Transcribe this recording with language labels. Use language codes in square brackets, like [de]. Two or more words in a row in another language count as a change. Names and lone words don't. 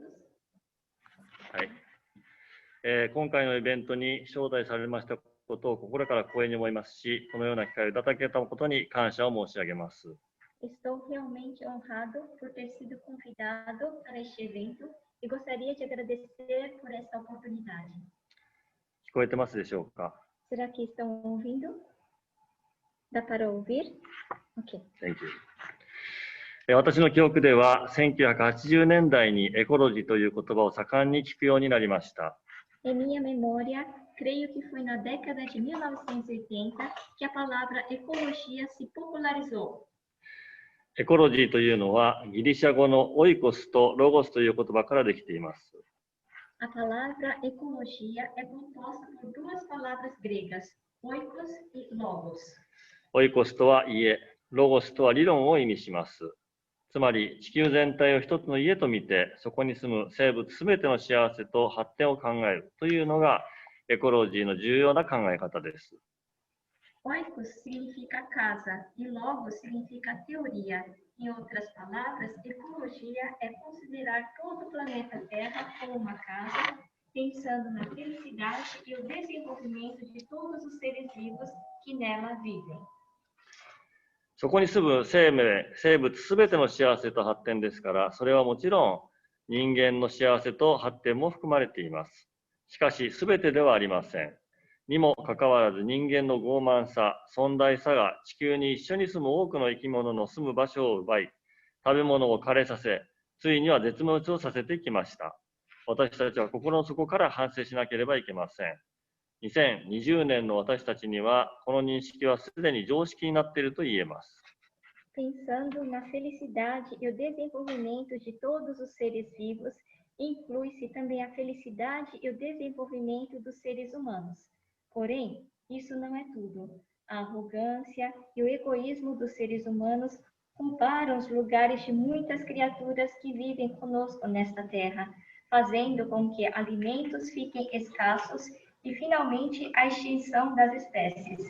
[ja] はい。今回のイベントに招待されましたことを心から光栄に思いますし、このような機会をいただけたことに感謝を申し上げます。 [pt] Estou realmente honrado por ter sido convidado para este evento e gostaria de agradecer por esta oportunidade. 聞こえてますでしょうか? Será que estão ouvindo? Dá para ouvir? Ok. [en] Thank you. [ja] 私の記憶では1980年代にエコロジーという言葉を盛んに聞くようになりました。 [pt] Em minha memória, creio que foi na década de 1980 que a palavra ecologia se popularizou. [ja] エコロジーというのはギリシャ語のオイコスとロゴスという言葉からできています。 [pt] A palavra ecologia é composta por duas palavras gregas, oikos e logos. [ja] オイコスとは家、ロゴスとは理論を意味します。つまり地球全体を一つの家と見て、そこに住む生物すべての幸せと発展を考えるというのがエコロジーの重要な考え方です。 [pt] Oikos significa casa e logos significa teoria. Em outras palavras, ecologia é considerar todo o planeta Terra como uma casa, pensando na felicidade e o desenvolvimento de todos os seres vivos que nela vivem. [ja] そこに住む生物すべての幸せと発展ですから、それはもちろん人間の幸せと発展も含まれています。しかし、すべてではありません。にもかかわらず人間の傲慢さ、尊大さが地球に一緒に住む多くの生き物の住む場所を奪い、食べ物を枯れさせ、ついには絶滅をさせてきました。私たちは心の底から反省しなければいけません。2020年の私たちには、この認識はすでに常識になっていると言えます。 [pt] Pensando na felicidade e o desenvolvimento de todos os seres vivos, inclui-se também a felicidade e o desenvolvimento dos seres humanos. Porém, isso não é tudo. A arrogância e o egoísmo dos seres humanos comparam os lugares de muitas criaturas que vivem conosco nesta terra, fazendo com que alimentos fiquem escassos e, finalmente, a extinção das espécies.